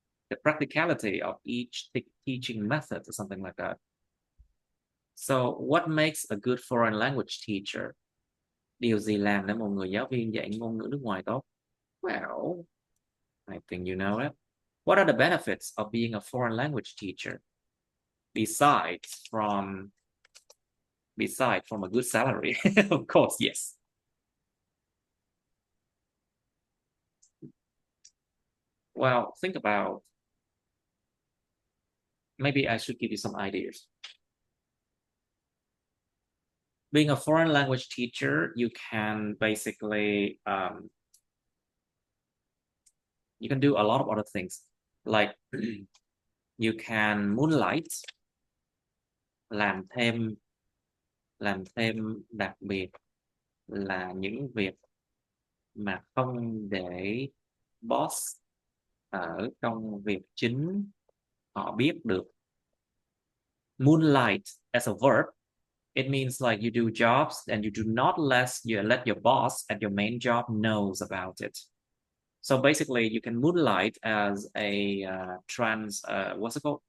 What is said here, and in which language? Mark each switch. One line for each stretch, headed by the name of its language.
English: The practicality of each teaching method or something like that. So what makes a good foreign language teacher?
Vietnamese: Điều gì làm để một người giáo viên dạy ngôn ngữ nước ngoài tốt?
English: Well, I think you know it. What are the benefits of being a foreign language teacher? Besides from a good salary, of course, yes. Well, think about, maybe I should give you some ideas. Being a foreign language teacher, you can basically, you can do a lot of other things. Like, you can moonlight,
Vietnamese: làm thêm đặc biệt là những việc mà không để boss ở công việc chính họ biết được.
English: Moonlight as a verb, it means like you do jobs and you do not let your boss at your main job knows about it. So basically you can moonlight as a what's it called?